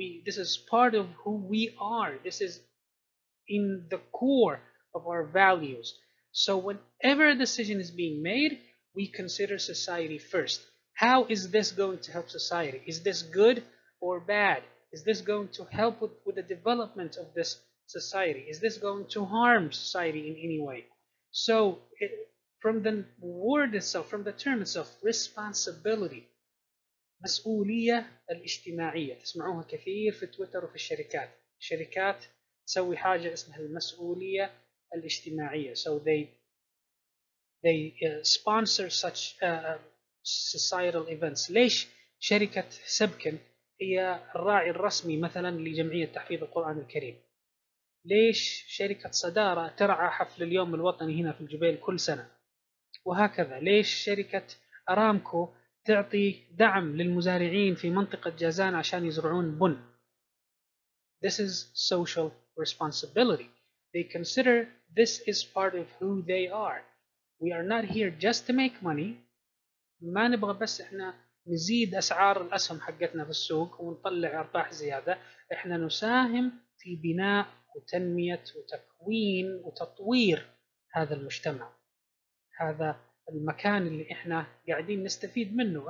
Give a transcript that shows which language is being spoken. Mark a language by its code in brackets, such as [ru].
[en] This is part of who we are. This is in the core of our values. So whenever a decision is being made, we consider society first. How is this going to help society? Is this good or bad? Is this going to help with the development of this society? Is this going to harm society in any way? So from the word itself, from the term itself, responsibility, [ar] مسؤولية الاجتماعية، تسمعوها كثير في تويتر وفي الشركات تسوي حاجة اسمها المسؤولية الاجتماعية. [en] So they sponsor such societal events. [ar] ليش شركة سبكن هي الراعي الرسمي مثلا لجمعية تحفيظ القرآن الكريم؟ ليش شركة صدارة ترعى حفل اليوم الوطني هنا في الجبيل كل سنة؟ وهكذا. ليش شركة أرامكو تعطي دعم للمزارعين في منطقة جازان عشان يزرعون بن؟ [en] This is social responsibility. They consider this is part of who they are. We are not here just to make money. [ar] ما نبغى بس احنا نزيد أسعار الأسهم حقتنا في السوق ونطلع أرباح زيادة. احنا نساهم في بناء وتنمية وتكوين وتطوير هذا المجتمع. هذا المكان اللي احنا قاعدين نستفيد منه.